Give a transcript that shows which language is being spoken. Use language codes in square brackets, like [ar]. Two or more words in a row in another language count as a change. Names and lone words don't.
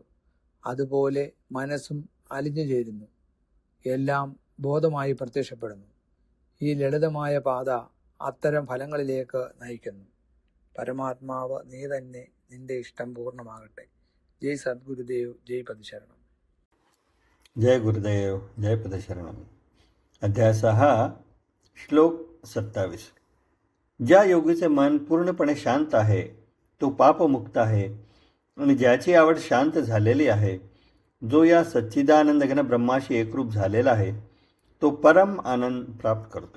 [ml] അതുപോലെ മനസ്സും അലിഞ്ഞു ചേരുന്നു, എല്ലാം ബോധമായി പ്രത്യക്ഷപ്പെടുന്നു. ഈ ലളിതമായ പാത അത്തരം ഫലങ്ങളിലേക്ക് നയിക്കുന്നു. പരമാത്മാവ് നീ തന്നെ, നിന്റെ ഇഷ്ടം പൂർണ്ണമാകട്ടെ. ജയ് സദ്ഗുരുദേവ്, ജയ് പദശരണം. [mr] जय गुरुदेव, जय पदशरणम. अध्याय 6 श्लोक 27. ज्या योगीचे मन पूर्णपणे शांत आहे तो पापमुक्त आहे आणि ज्याची आवड शांत झालेली आहे, जो या सच्चिदानंद घन ब्रह्माशी एकरूप झालेला आहे, तो परम आनंद प्राप्त करतो.